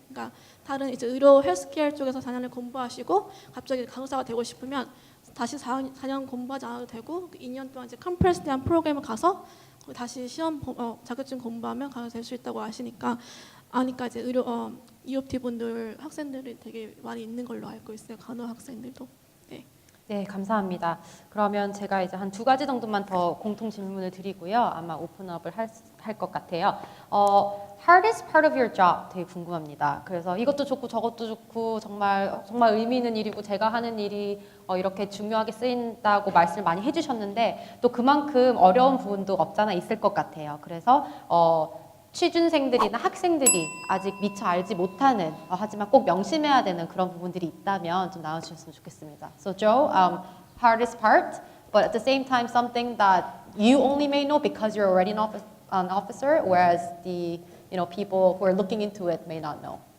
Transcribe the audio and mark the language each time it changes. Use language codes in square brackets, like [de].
[ko] 그러니까 다른 이제 의료 헬스케어 쪽에서 4년을 공부하시고 갑자기 간호사가 되고 싶으면 다시 4년 공부하지 않아도 되고 그 2년 동안 이제 컴프레스드한 프로그램을 가서 다시 시험 자격증 공부하면 간호사 될 수 있다고 아니까 이제 의료 EOT 분들 학생들이 되게 많이 있는 걸로 알고 있어요. 간호 학생들도. 네. 네, 감사합니다. 그러면 제가 이제 한 2가지 정도만 더 공통 질문을 드리고요. 아마 오픈업을 할 것 같아요. [en] Hardest part of your job [ko] 되게 궁금합니다. 그래서 이것도 좋고 저것도 좋고 정말 의미 있는 일이고 제가 하는 일이 이렇게 중요하게 쓰인다고 말씀을 많이 해주셨는데 또 그만큼 어려운 부분도 없잖아 있을 것 같아요. 그래서 취준생들이나 학생들이 아직 미처 알지 못하는 하지만 꼭 명심해야 되는 그런 부분들이 있다면 좀 나눠주셨으면 좋겠습니다. [en] So Joe, hardest part, but at the same time something that you only may know because you're already an officer, whereas the people who are looking into it may not know.